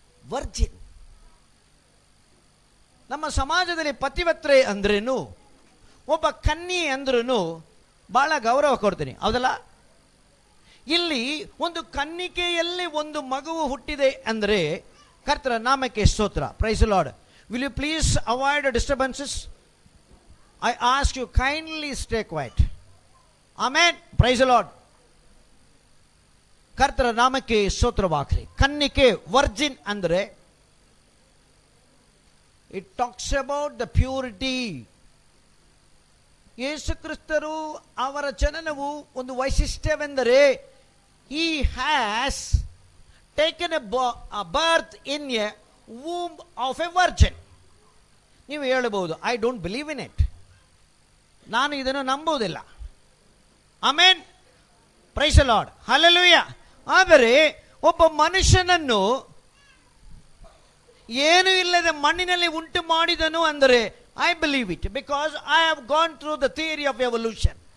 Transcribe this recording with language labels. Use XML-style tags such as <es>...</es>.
<kn>Virgin ನಮ್ಮ ಸಮಾಜದಲ್ಲಿ ಪತಿವ್ರತೆ ಅಂದ್ರೇನು, ಒಬ್ಬ ಕನ್ಯೆ ಅಂದ್ರೂ ಬಹಳ ಗೌರವ ಕೊಡ್ತೀನಿ, ಹೌದಲ್ಲ? ಇಲ್ಲಿ ಒಂದು ಕನ್ನಿಕೆಯಲ್ಲಿ ಒಂದು ಮಗುವು ಹುಟ್ಟಿದೆ ಅಂದ್ರೆ ಕರ್ತನ ನಾಮಕ್ಕೆ ಸ್ತೋತ್ರ.</kn> <en>Praise the Lord. Will you please avoid disturbances? I ask you kindly stay quiet. Amen. Praise the Lord.</en> <kn>ಕರ್ತನ ನಾಮಕ್ಕೆ ಸ್ತೋತ್ರವಾಗಲಿ. ಕನ್ನಿಕೆ ವರ್ಜಿನ್ ಅಂದ್ರೆ</kn> <en>It talks about the purity.</en> <kn>ಯೇಸು ಕ್ರಿಸ್ತರು ಅವರ ಜನನವು ಒಂದು ವೈಶಿಷ್ಟ್ಯವೆಂದರೆ</kn> <en>he has taken a birth in a womb of a virgin.</en> <kn>ನೀವು ಹೇಳಬಹುದು</kn> <en>I don't believe in it,</en> <kn>ನಾನು ಇದನ್ನು ನಂಬುವುದಿಲ್ಲ.</kn> <en>Amen. Praise the Lord. Hallelujah.</en> <kn>ಆದರೆ ಒಬ್ಬ ಮನುಷ್ಯನನ್ನು ಏನು ಇಲ್ಲದೆ ಮಣ್ಣಿನಲ್ಲಿ ಉಂಟು ಮಾಡಿದನು ಅಂದರೆ</kn> <en>I believe it, because I have gone through the theory of evolution.</en>